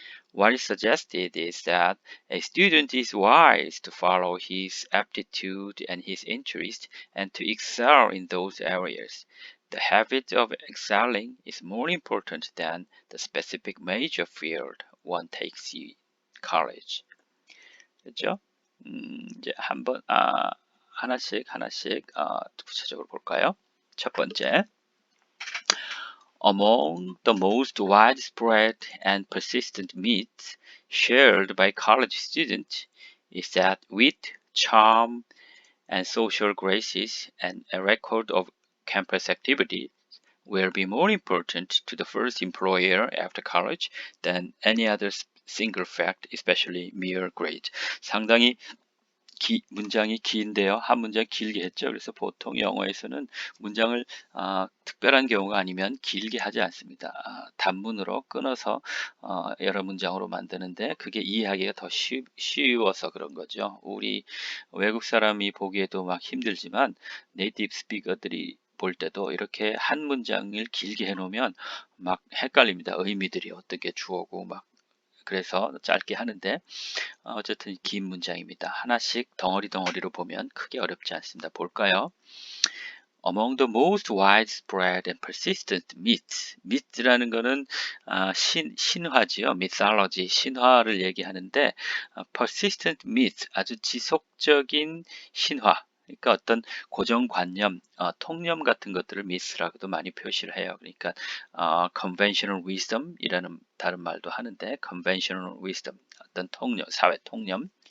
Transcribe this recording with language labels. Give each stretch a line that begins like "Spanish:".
English: What is suggested is that a student is wise to follow his aptitude and his interest and to excel in those areas. The habit of excelling is more important than the specific major field one takes in college.
Korean: 그렇죠? 이제 하나씩 구체적으로 볼까요? 첫 번째,
English: among the most widespread and persistent myths shared by college students is that wit, charm, and social graces and a record of campus activity will be more important to the first employer after college than any other single fact, especially mere grade.
Korean: 상당히 문장이 긴데요. 한 문장 길게 했죠. 그래서 보통 영어에서는 문장을 특별한 경우가 아니면 길게 하지 않습니다. 단문으로 끊어서 여러 문장으로 만드는데 그게 이해하기가 더 쉬워서 그런 거죠. 우리 외국 사람이 보기에도 막 힘들지만 네이티브 스피커들이 볼 때도 이렇게 한 문장을 길게 해놓으면 막 헷갈립니다. 의미들이 어떻게 주어고 막 그래서 짧게 하는데 어쨌든 긴 문장입니다. 하나씩 덩어리로 보면 크게 어렵지 않습니다. 볼까요?
English: Among the most widespread and persistent myths.
Korean: myth라는 거는 신화지요. mythology, 신화를 얘기하는데 persistent myth, 아주 지속적인 신화. 그러니까 어떤 고정관념, 통념 같은 것들을 myth라고도 많이 표시를 해요. 그러니까 conventional wisdom이라는 다른 말도 하는데 conventional wisdom, 어떤 통념, 사회 통념.